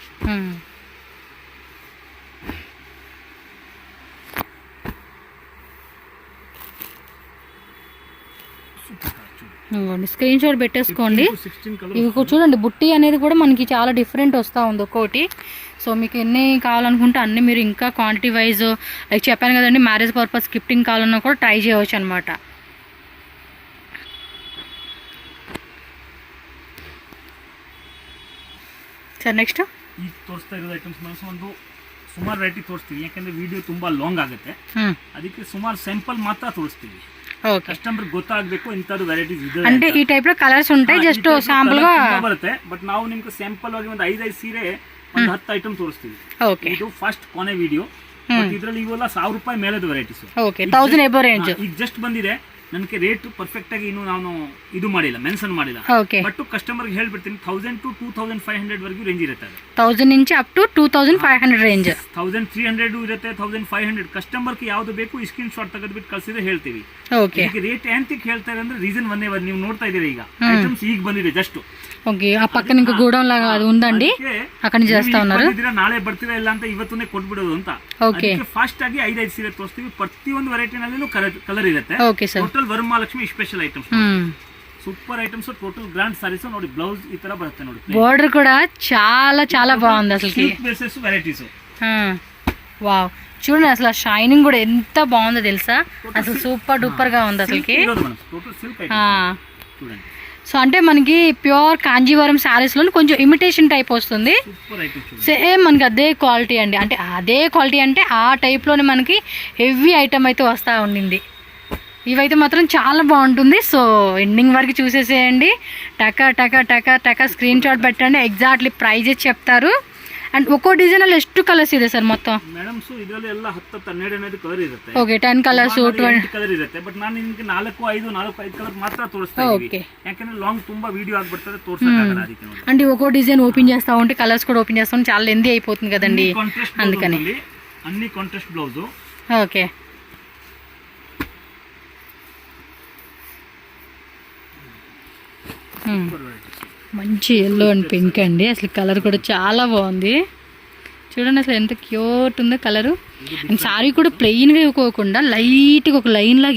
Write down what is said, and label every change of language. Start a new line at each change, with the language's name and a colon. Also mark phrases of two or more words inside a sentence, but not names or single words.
English: screen shot
Telugu: పెట్టేసుకోండి ఇవి చూడండి బుట్టి అనేది కూడా మనకి చాలా డిఫరెంట్ వస్తూ ఉంది ఒక్కోటి సో మీకు ఎన్ని కావాలనుకుంటే అన్నీ మీరు ఇంకా
English: quantity wise like
Telugu: చెప్పాను కదండి
English: marriage purpose gifting
Telugu: కావాలన్నా కూడా ట్రై చేయవచ్చు అనమాట
English: sir next
Kannada: ಈಗ ತೋರಿಸ್ತಾ ಇರೋದು ಐಟಮ್ಸ್ ನಾವು ಒಂದು ಸುಮಾರು ವೆರೈಟಿ ತೋರಿಸ್ತೀವಿ ಯಾಕಂದ್ರೆ ವಿಡಿಯೋ ತುಂಬಾ ಲಾಂಗ್ ಆಗುತ್ತೆ ಅದಕ್ಕೆ ಸುಮಾರು ಸ್ಯಾಂಪಲ್ ಮಾತ್ರ ತೋರಿಸ್ತೀವಿ ಓಕೆ ಕಸ್ಟಮರ್ ಗೊತ್ತಾಗಬೇಕು ಇಂಥದ್ದು ವೆರೈಟೀಸ್ ಇದೆ
Telugu: అంటే ఈ టైప్ లో కలర్స్ ఉంటాయి
English: just sample
Telugu: గా
Kannada: ಬರುತ್ತೆ ಬಟ್ ನಾವು ನಿಮಗೆ ಸ್ಯಾಂಪಲ್ ಆಗಿ ಒಂದು 5 ಸೀರೆ ಒಂದು 10 ಐಟಮ್ ತೋರಿಸ್ತೀವಿ ಓಕೆ ಇದು ಫಸ್ಟ್ ಕೊನೆ ವಿಡಿಯೋ ಇದರಲ್ಲಿ ಇವೆಲ್ಲ 1000 ರೂಪಾಯಿ ಮೇಲೆದ ವೆರೈಟೀಸ್
English: okay 1000 above range
Kannada: ಈಗ ಜಸ್ಟ್ ಬಂದಿದೆ ನನಗೆ
English: rate perfect
Kannada: ಆಗಿ ಇನ್ನು ನಾನು ಇದು ಮಾಡಿಲ್ಲ ಮೆನ್ಷನ್ ಮಾಡಿಲ್ಲ ಬಟ್ ಕಸ್ಟಮರ್ ಗೆ ಹೇಳ್ಬಿಡ್ತೀನಿ 1000 to 2500 ವರೆಗೂ ರೇಂಜ್ ಇರುತ್ತೆ
English: 1000 నుంచి up to 2500 range
Kannada: 1300 ಇರುತ್ತೆ 1500 ಕಸ್ಟಮರ್ ಗೆ ಯಾವುದು ಬೇಕು ಈ ಸ್ಕ್ರೀನ್ ಶಾಟ್ ತೆಗೆದುಬಿಟ್ಟು ಕಳಿಸಿದ್ರೆ ಹೇಳ್ತೀವಿ ಓಕೆ ಈಗ ರೇಟ್ ಎಂತಕ್ಕೆ ಹೇಳ್ತಾರೆ ಅಂದ್ರೆ ರೀಸನ್ ಒಂದೇ ನೀವು ನೋಡ್ತಾ ಇದ್ದೀರಾ ಈಗ ಐಟಮ್ಸ್ ಈಗ ಬಂದಿದೆ ಜಸ್ಟ್
Telugu: ఓకే ఆ పక్కన ఇంకా గోడౌన్ లాగా అది ఉందండి అక్కడ నుంచి చేస్తా ఉన్నారు
Kannada: ನಾಳೆ ಬರ್ತೀರಾ ಇಲ್ಲ ಅಂತ ಇವತ್ತೇ ಕೊಟ್ಬಿಡೋದು ಅಂತ ಓಕೆ ಫಾಸ್ಟ್ ಆಗಿ 5 ಸೀರೆ ತೋರಿಸ್ತೀವಿ ಪ್ರತಿಯೊಂದು ವೆರೈಟಿನಲ್ಲೂ ಕಲರ್ ಇರುತ್ತೆ
English: okay sir total Varamahalakshmi special items super items total grand sarees ನೋಡಿ బ్లౌజ్ ఈ
Kannada: ತರ ಬರುತ್ತೆ ನೋಡಿ
Telugu: బోర్డర్ కూడా చాలా చాలా బాగుంది అసలుకి
English: bases varieties
Telugu: వావ్ చూడండి అసలు షైనింగ్ కూడా ఎంత బాగుందో తెలుసా అసలు
English: super duper
Telugu: గా ఉంది అసలుకి
English: total silk items చూడండి
Telugu: సో అంటే మనకి
English: pure Kanjeevaram sarees
Telugu: లో కొంచెం ఇమిటేషన్ టైప్ వస్తుంది సేమ్ మనకి అదే క్వాలిటీ అండి అంటే అదే క్వాలిటీ అంటే ఆ టైప్ లోనే మనకి
English: heavy item
Telugu: అయితే వస్తూ ఉండింది ఇవైతే మాత్రం చాలా బాగుంటుంది
English: so ending
Telugu: వరకు చూసేసేయండి టకా టకా టకా టకా
English: screen shot
Telugu: పెట్టండి
English: exactly prices
Telugu: చెప్తారు అండ్ ఒక్కో డిజైన్ ಎಷ್ಟು కలర్స్ ಇದೆ ಸರ್ మొత్తం
Kannada: ಮೇಡಂ ಸೊ ಇದರಲ್ಲಿ ಎಲ್ಲ 10 12 ಕಲರ್ ಇರುತ್ತೆ
English: okay 10 colours 20
Kannada: ಕಲರ್ ಇರುತ್ತೆ ಬಟ್ ನಾನು ನಿಮಗೆ 4 5 ಕಲರ್ ಮಾತ್ರ ತೋರಿಸ್ತಾ ಇದ್ದೀನಿ ಯಾಕಂದ್ರೆ ಲಾಂಗ್ ತುಂಬಾ ವಿಡಿಯೋ ಆಗ್ಬಿಡ್ತದೆ ತೋರಿಸಕ್ಕಾಗಲ್ಲ ಅದಕ್ಕೆ ನೋಡಿ
Telugu: అంటే ఒక్కో డిజైన్ ఓపెన్ చేస్తా ఉంటే కలర్స్ కూడా ఓపెన్ చేస్తా ఉంటే చాలా లెంతీ అయిపోతుంది కదండి అందుకని
English: అన్ని contrast blouse
Telugu: ఓకే మంచి
English: yellow and pink
Telugu: అండి అసలు కలర్ కూడా చాలా బాగుంది చూడండి అసలు ఎంత క్యూట్ ఉందో కలరు అండ్ శారీ కూడా ప్లెయిన్గా ఇవ్వకోకుండా లైట్గా ఒక లైన్ లాగా